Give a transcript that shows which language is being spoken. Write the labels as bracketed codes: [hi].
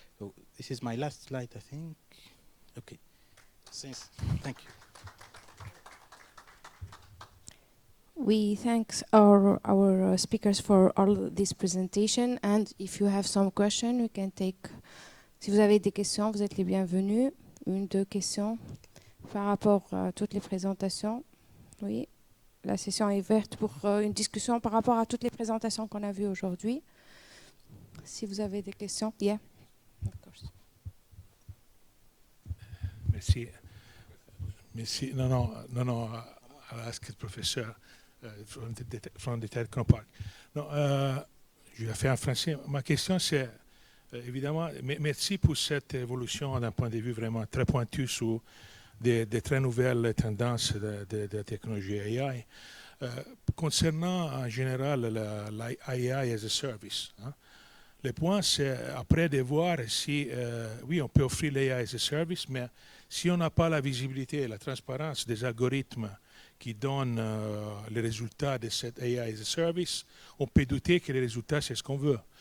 [en] So this is my last slide, I think. Okay, thank you. We thank our speakers for all this presentation, and if you have some question, we can take. [fr] Si vous avez des questions, vous êtes les bienvenus. Une, deux questions par rapport à toutes les présentations. Oui, la session est ouverte pour une discussion par rapport à toutes les présentations qu'on a vues aujourd'hui. Si vous avez des questions, yeah. [en] Of course. [fr] Merci. Merci. Non. [en] I'll ask the professor from the Technopark. [fr] Non, je vais faire en français. Ma question, c'est évidemment, merci pour cette évolution d'un point de vue vraiment très pointu sur des très nouvelles tendances de technologie AI. Concernant en général l'AI as a service, hein, le point, c'est après de voir si, oui, on peut offrir l'AI as a service, mais si on n'a pas la visibilité et la transparence des algorithmes qui donnent les résultats de cette AI as a service, on peut douter que les résultats, c'est ce qu'on veut.